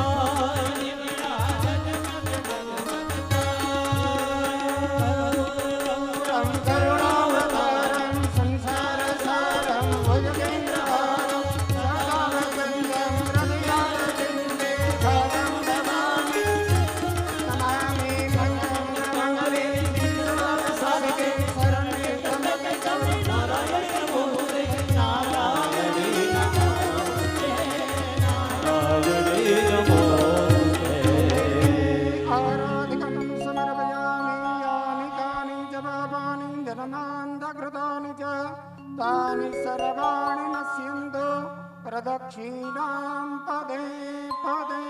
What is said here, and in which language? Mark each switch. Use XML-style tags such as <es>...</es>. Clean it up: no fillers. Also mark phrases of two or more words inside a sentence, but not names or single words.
<sa>કરુણાવતારં સંસારસારં ભુજગેન્દ્રહારં સદા વસંતં હૃદયારવિંદે ભવં નમામિ મંગલે સાધકે શરણ્યે ત્રંબકે ગૌરી નારાયણે નમોસ્તે નારાયણી નારાયણે નમોસ્તે आराधिकं समर्पयामि यानि कानि च पापानि जन्मान्तकृतानि च तानि सर्वाणि नश्यन्तु प्रदक्षिणां पदे पदे</sa>